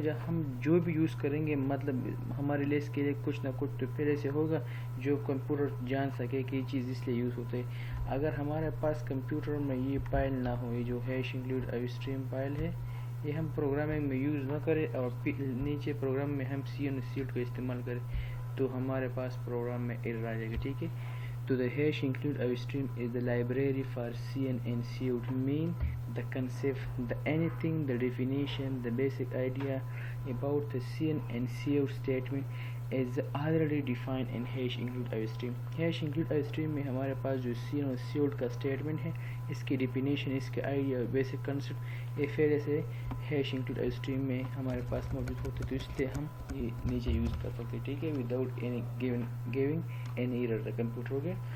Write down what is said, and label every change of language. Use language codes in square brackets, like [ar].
[ur] جب ہم جو بھی یوز کریں گے, مطلب ہمارے لیے اس کے لیے کچھ نہ کچھ تو پہلے سے ہوگا جو کمپیوٹر جان سکے کہ یہ چیز اس لیے یوز ہوتے ہے. اگر ہمارے پاس کمپیوٹر میں یہ فائل نہ ہو, یہ جو hash include I stream file ہے, یہ ہم پروگرامنگ میں یوز نہ کریں اور نیچے پروگرام میں ہم سی اینڈ سی آؤٹ کا استعمال کریں, تو ہمارے پاس پروگرام میں ایرر آ جائے گا. [en] ٹھیک ہے, تو the hash include our stream is the library for cin and cout, mean the concept, the anything, the definition, the basic idea about the cin and cout statement is already defined in hash include our stream. [ur] hash include our stream میں ہمارے پاس جو cin اور cout کا statement ہے, اس کی definition, اس کے idea, basic concept, یہ پہلے سے ہیش انکلوڈ آئی اسٹریم میں ہمارے پاس موجود ہوتے, تو اس لیے ہم یہ نیچے یوز کر سکتے. [en] ٹھیک ہے, without any giving any error the computer. [ur] ہو گیا.